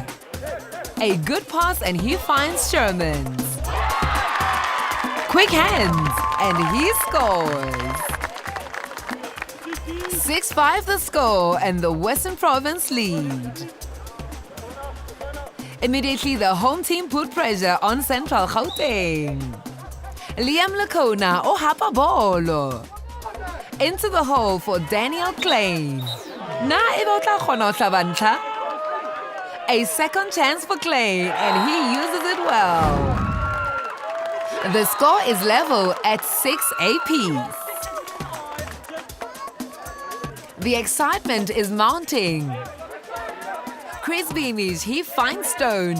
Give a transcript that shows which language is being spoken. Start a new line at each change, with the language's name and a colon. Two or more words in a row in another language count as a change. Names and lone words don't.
English: A good pass and he finds Shermans. Quick hands and he scores. 6-5 the score and the Western Province lead. Immediately the home team put pressure on Central Gauteng.
Southern Sotho: Liam Lacona o hapa bolo.
English: Into the hole for Daniel Klein.
Southern Sotho: Na e batla kgona ho hlaba ntlha.
English: A second chance for Klein, and he uses it well. The score is level at 6 apiece. The excitement is mounting. Chris Beamish, he finds Stone.